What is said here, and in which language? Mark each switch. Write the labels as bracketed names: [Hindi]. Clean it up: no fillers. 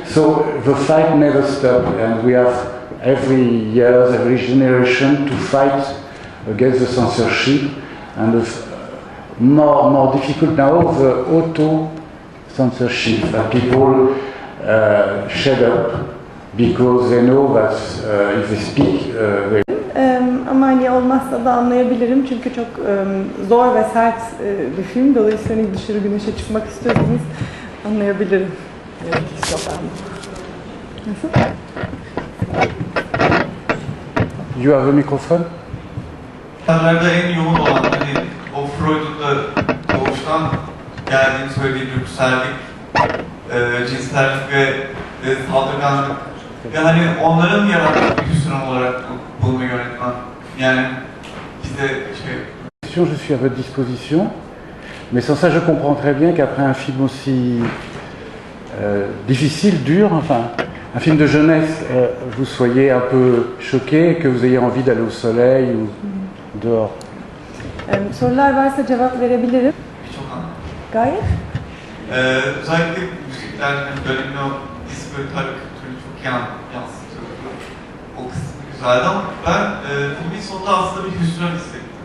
[English] So the fight never stopped, and we have every year, every generation to fight against the censorship, and more difficult now, the auto-censorship, that people shut up because they know that if they speak, they... [Turkish] Ama hani olmazsa da anlayabilirim çünkü çok zor ve sert bir film. Dolayısıyla hani dışarı güneşe çıkmak istiyorsanız anlayabilirim. Nasıl? [English] You have a microphone? [Turkish] İnsanlarda en yoğun olan hani o Freud'un da doğuştan geldiğini söylediği dürtüsellik, cinsellik ve saldırganlık ve hani onların yarattığı bir hüsran olarak bunu yönetmen. Yani bize [French] Je suis à votre disposition, mais sans ça je comprends très bien qu'après un film aussi difficile, dur, enfin un film de jeunesse, vous soyez un peu choqué, que vous ayez envie d'aller au soleil ou dehors. [Turkish] Sorular varsa cevap verebilirim. birçok anlamda. Gayet. Özellikle müzikler hani dönemin o disco tarık kültürünü çok iyi yansıtıyordu. O kısmı güzeldi ama ben filmin sonunda aslında bir hüsran hissettim.